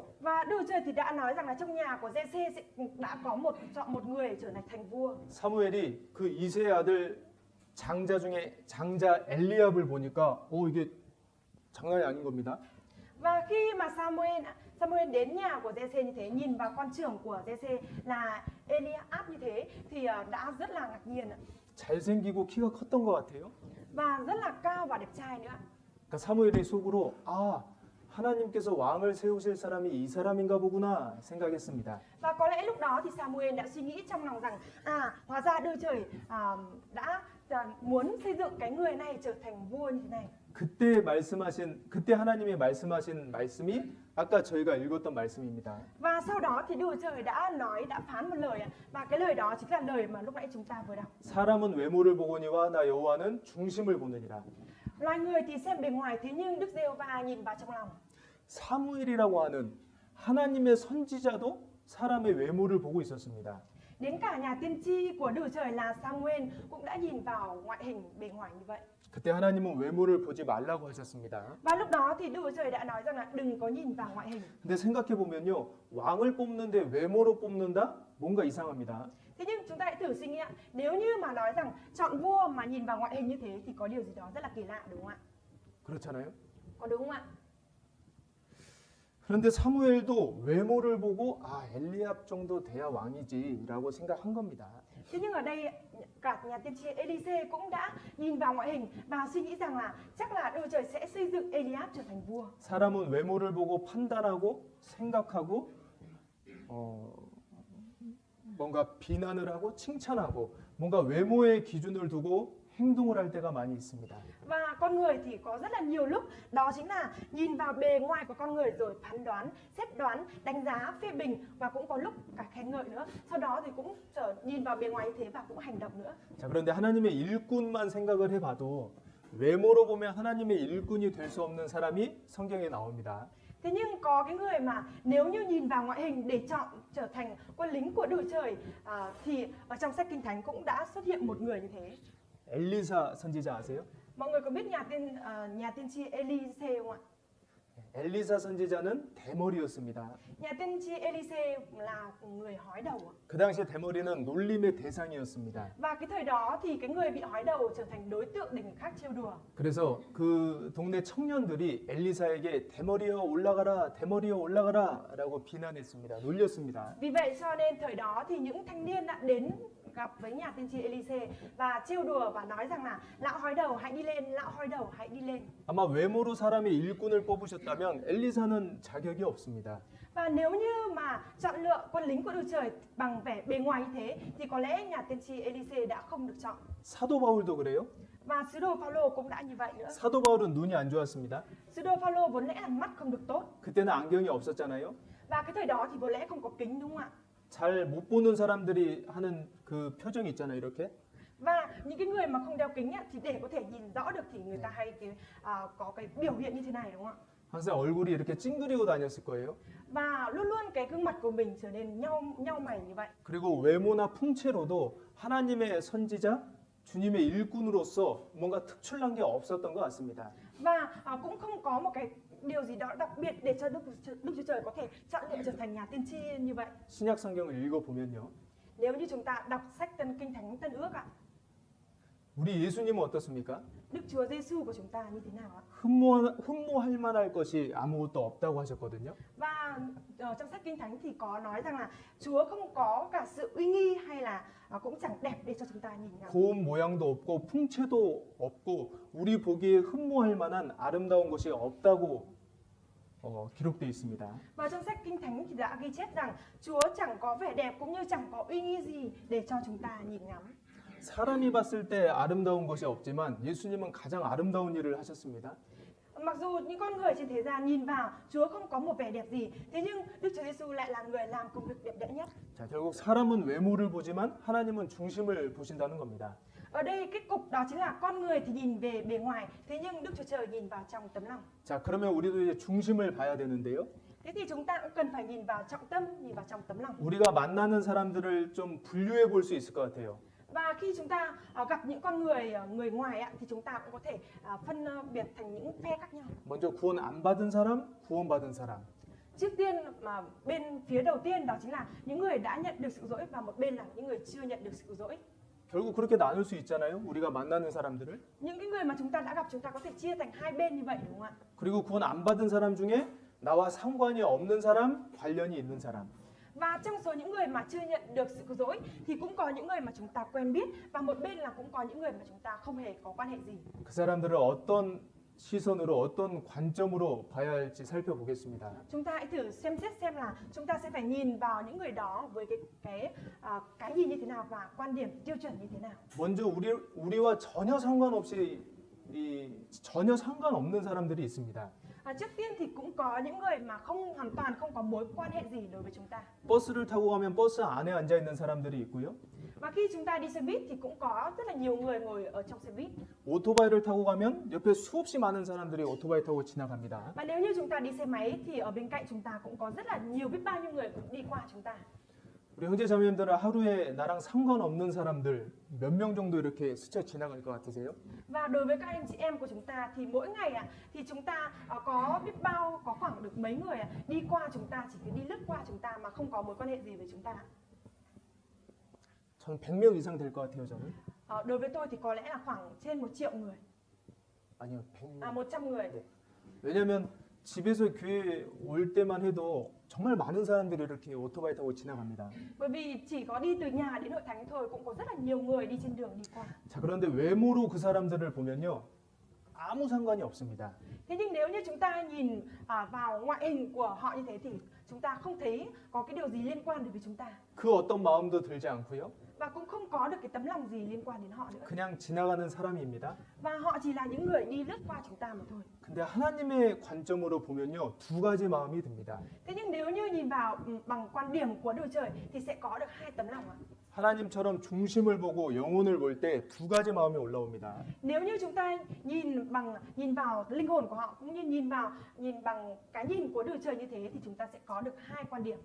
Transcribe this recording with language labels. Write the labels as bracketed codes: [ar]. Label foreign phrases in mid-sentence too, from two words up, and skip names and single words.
[vi] Và Đức Chúa Trời thì đã nói rằng là trong nhà của Giê-sê đã có chọn một người trở thành vua. [ko] 사무엘이 그 이새의 아들 장자 중에 장자 엘리압을 보니까 이게 장난이 아닌 겁니다. [vi] Và khi mà Samuel đến nhà của Giê-sê như thế, nhìn vào con trưởng của Giê-sê là Eliab như thế thì đã rất là ngạc nhiên ạ. [ko] 잘생기고 키가 컸던 것 같아요. [vi] Và rất là cao và đẹp trai nữa. [ko] 그러니까 사무엘이 속으로 하나님께서 왕을 세우실 사람이 이 사람인가 보구나 생각했습니다. [vi] Và có lẽ lúc đó thì Samuel đã suy nghĩ trong lòng rằng hóa ra Đức Trời đã muốn xây dựng cái người này trở thành vua như thế này. [ko] 그때 하나님이 말씀하신 말씀이 아까 저희가 읽었던 말씀입니다. [vi] Và sau đó thì Đức Chúa Trời đã phán một lời ạ. Và cái lời đó chính là lời mà lúc nãy chúng ta vừa đọc. [ko] 사람은 외모를 보거니와 나 여호와는 중심을 보느니라. [vi] Loài người thì xem bề ngoài, thế nhưng Đức Giê-hô-va nhìn vào trong lòng. [ko] 사무엘이라고 하는 하나님의 선지자도 사람의 외모를 보고 있었습니다. [vi] Đến cả nhà tiên tri của Đức Chúa Trời là Samuel cũng đã nhìn vào ngoại hình bề ngoài như vậy. [ko] 그때 하나님은 외모를 보지 말라고 하셨습니다. [vi] Và lúc đó thì Đức Chúa Trời đã nói rằng là đừng có nhìn vào ngoại hình. [ko] 근데 생각해 보면요, 왕을 뽑는데 외모로 뽑는다? 뭔가 이상합니다. [vi] Thế nhưng chúng ta hãy thử suy nghĩ ạ, nếu như mà nói rằng chọn vua mà nhìn vào ngoại hình như thế thì có điều gì đó rất là kỳ lạ đúng không ạ? [ko] 그렇잖아요. [vi] Có đúng không ạ? [ko] 그런데 사무엘도 외모를 보고 엘리압 정도 돼야 왕이지라고 생각한 겁니다. [vi] Thế nhưng ở đây cả nhà tiên tri Elise cũng đã nhìn vào ngoại hình và suy nghĩ rằng là chắc là Đức Chúa Trời sẽ xây dựng Eliab trở thành vua. [ko] 사람은 외모를 보고 판단하고 생각하고 뭔가 비난을 하고 칭찬하고 뭔가 외모의 기준을 두고 행동을 할 때가 많이 있습니다. [vi] Và con người thì có rất là nhiều lúc đó chính là nhìn vào bề ngoài của con người rồi phán đoán, xét đoán, đánh giá, phê bình và cũng có lúc cả khen ngợi nữa. Sau đó thì cũng nhìn vào bề ngoài như thế và cũng hành động nữa. [ko] 자, 그런데 하나님의 일꾼만 생각을 해봐도 외모로 보면 하나님의 일꾼이 될 수 없는 사람이 성경에 나옵니다. [vi] Thế nhưng có cái người mà nếu như nhìn vào ngoại hình để chọn trở thành quân lính của Đức Chúa Trời thì ở trong sách Kinh Thánh cũng đã xuất hiện một người như thế. [ko] 엘리사 선지자 아세요? [vi] Mọi người có biết nhà tiên tri Elise không ạ? [ko] 엘리사 선지자는 대머리였습니다. [vi] Nhà tiên tri Elise là người hói đầu ạ. [ko] 그 당시에 대머리는 놀림의 대상이었습니다. [vi] Và cái thời đó thì cái người bị hói đầu trở thành đối tượng để người khác trêu đùa. [ko] 그래서 그 동네 청년들이 엘리사에게 대머리여 올라가라, 대머리여 올라가라라고 비난했습니다. 놀렸습니다. [vi] Vì vậy cho nên thời đó thì những thanh niên đã đến gặp với nhà tiên tri Elise và trêu đùa và nói rằng là lão hói đầu hãy đi lên, lão hói đầu hãy đi lên. [ko] 아마 외모로 사람의 일꾼을 뽑으셨다면 엘리사는 자격이 없습니다. [vi] Và nếu như mà chọn lựa quân lính của Đức Trời bằng vẻ bề ngoài như thế thì có lẽ nhà tiên tri Elise đã không được chọn. [ko] 사도 바울도 그래요? [vi] Và sứ đồ Phaolô cũng đã như vậy nữa. [ko] 사도 바울은 눈이 안 좋았습니다. [vi] Sứ đồ Phaolô vốn lẽ là mắt không được tốt. [ko] 그때는 안경이 없었잖아요. [vi] Và cái thời đó thì vốn lẽ không có kính đúng không ạ? [ko] 잘 못 보는 사람들이 하는 그 표정이 있잖아요, 이렇게. [vi] Và những cái người mà không đeo kính thì để có thể nhìn rõ được thì người ta hay có cái biểu hiện như thế này đúng không ạ? [ko] 항상 얼굴이 이렇게 찡그리고 다녔을 거예요. [vi] Và luôn luôn cái gương mặt của mình trở nên nhau mày như vậy. [ko] 그리고 외모나 풍채로도 하나님의 선지자, 주님의 일꾼으로서 뭔가 특출난 게 없었던 것 같습니다. [vi] Và cũng không có một cái điều gì đó đặc biệt để cho Đức Chúa Trời có thể chọn lựa trở thành nhà tiên tri như vậy. [ko] 신약 성경을 읽어보면요. [vi] Nếu như chúng ta đọc sách Kinh Thánh Tân Ước ạ, [ko] 우리 예수님은 어떻습니까? [vi] Đức Chúa Giêsu của chúng ta như thế nào ạ? [ko] 흠모할 만할 것이 아무것도 없다고 하셨거든요. [vi] Và trong sách Kinh Thánh thì có nói rằng là Chúa không có cả sự uy nghi hay là cũng chẳng đẹp để cho chúng ta nhìn nhau. [ko] 고운 모양도 없고 풍채도 없고 우리 보기에 흠모할 만한 아름다운 것이 없다고 기록되어 있습니다. [vi] Và trong sách Kinh Thánh thì đã ghi chép rằng Chúa chẳng có vẻ đẹp cũng như chẳng có uy nghi gì để cho chúng ta nhìn ngắm. [ko] 사람이 봤을 때 아름다운 것이 없지만 예수님은 가장 아름다운 일을 하셨습니다. [vi] Mặc dù những con người trên thế gian nhìn vào Chúa không có một vẻ đẹp gì, thế nhưng Đức Chúa Giêsu lại là người làm công việc đẹp đẽ nhất. [ko] 자, 결국 사람은 외모를 보지만 하나님은 중심을 보신다는 겁니다. [vi] Ở đây kết cục đó chính là con người thì nhìn về bề ngoài, thế nhưng Đức Chúa Trời nhìn vào trong tấm lòng. [ko] 자, 그러면 우리도 이제 중심을 봐야 되는데요. [vi] Thế thì chúng ta cũng cần phải nhìn vào trọng tâm, nhìn vào trong tấm lòng. [ko] 우리가 만나는 사람들을 좀 분류해 볼 수 있을 것 같아요. [vi] Và khi chúng ta gặp những con người ngoài thì chúng ta cũng có thể phân biệt thành những phe khác nhau. [ko] 먼저 구원 안 받은 사람, 구원받은 사람. [vi] Trước tiên mà bên phía đầu tiên đó chính là những người đã nhận được sự dỗi và một bên là những người chưa nhận được sự dỗi. [ko] 결국 그렇게 나눌 수 있잖아요. 우리가 만나는 사람들을. [vi] Những cái người mà chúng ta đã gặp chúng ta có thể chia thành hai bên như vậy đúng không ạ? [ko] 그리고 구원 안 받은 사람 중에 나와 상관이 없는 사람, 관련이 있는 사람. [vi] Và trong số những người mà chưa nhận được sự cứu rỗi thì cũng có những người mà chúng ta quen biết và một bên là cũng có những người mà chúng ta không hề có quan hệ gì. [ko] 그 사람들을 어떤 시선으로 어떤 관점으로 봐야 할지 살펴보겠습니다. [vi] Chúng ta hãy thử xem xét xem là chúng ta sẽ phải nhìn vào những người đó với cái nhìn như thế nào và quan điểm tiêu chuẩn như thế nào. [ko] 먼저 우리와 전혀 상관없이 전혀 상관없는 사람들이 있습니다. [vi] Trước tiên thì cũng có những người mà hoàn toàn không có mối quan hệ gì đối với chúng ta. [ko] 버스를 타고 가면 버스 안에 앉아 있는 사람들이 있고요. [vi] Và khi chúng ta đi xe buýt thì cũng có rất là nhiều người ngồi ở trong xe buýt. [ko] 오토바이를 타고 가면 옆에 수없이 많은 사람들이 오토바이 타고 지나갑니다. [vi] Và nếu như chúng ta đi xe máy thì ở bên cạnh chúng ta cũng có rất là nhiều biết bao nhiêu người cũng đi qua chúng ta. [ko] 우리 형제 자매님들은 하루에 나랑 상관없는 사람들 몇 명 정도 이렇게 스쳐 지나갈 것 같으세요? [vi] Và đối với các anh chị em của chúng ta thì mỗi ngày thì chúng ta có biết bao, có khoảng được mấy người đi qua chúng ta, chỉ cứ đi lướt qua chúng ta mà không có mối quan hệ gì với chúng ta. [ko] 전 100명 이상 될 것 같아요, 저는. [vi] Đối với tôi thì có lẽ là khoảng trên 1 triệu người. [ko] 아니요, 100명. [vi] 100 người. [ko] 왜냐면 집에서 교회 올 때만 해도 정말 많은 사람들이 이렇게 오토바이 타고 지나갑니다. [vi] Bởi vì chỉ có đi từ nhà đến hội thánh thôi cũng có rất là nhiều người đi trên đường đi qua. [ko] 자, 그런데 외모로 그 사람들을 보면요. 아무 상관이 없습니다. [vi] Thế nhưng nếu như chúng ta nhìn vào ngoại hình của họ như thế thì chúng ta không thấy có cái điều gì liên quan đến với chúng ta. [ko] 그 어떤 마음도 들지 않고요. [vi] Và cũng không có được cái tấm lòng gì liên quan đến họ nữa. [ko] 그냥 지나가는 사람입니다. [vi] Và họ chỉ là những người đi lướt qua chúng ta mà thôi. [ko] 근데 하나님의 관점으로 보면요. 두 가지 마음이 듭니다. [vi] Thế nhưng nếu như nhìn vào bằng quan điểm của Đức Trời thì sẽ có được hai tấm lòng ạ. [ko] 하나님처럼 중심을 보고 영혼을 볼 때 두 가지 마음이 올라옵니다. [vi] Nếu như chúng ta nhìn vào linh hồn của họ cũng như nhìn bằng cái nhìn của Đức Trời như thế thì chúng ta sẽ có được hai quan điểm.